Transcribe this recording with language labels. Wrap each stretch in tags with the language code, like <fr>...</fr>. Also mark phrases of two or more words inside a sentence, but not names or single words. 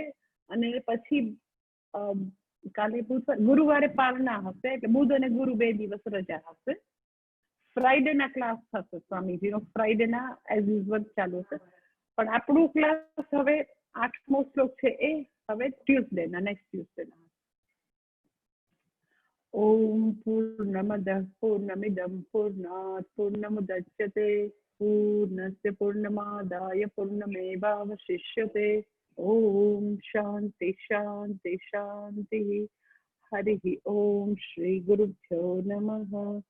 <gu>અને પછી કાલે ગુરુવારે પારણા હશે, એટલે બુધ અને ગુરુ 2 દિવસ રજા હશે. ફ્રાઈડે ના ક્લાસ થશે સ્વામીજીનો, ફ્રાઈડે ના</gu> <en>as usual</en> <gu>ચાલુ છે. પણ આપણું ક્લાસ હવે 8મો શ્લોક છે એ હવે ટ્યુઝડે ના,</gu> <en>next Tuesday</en> <gu>ના.</gu> <sa>ओम पूर्णमदः पूर्णमिदं पूर्णात पूर्णमुदच्यते पूर्णस्य पूर्णमादाय पूर्णमेवावशिष्यते। ओम शांति शांति शांति। हरि ओम। श्री गुरुभ्यो नमः।</sa>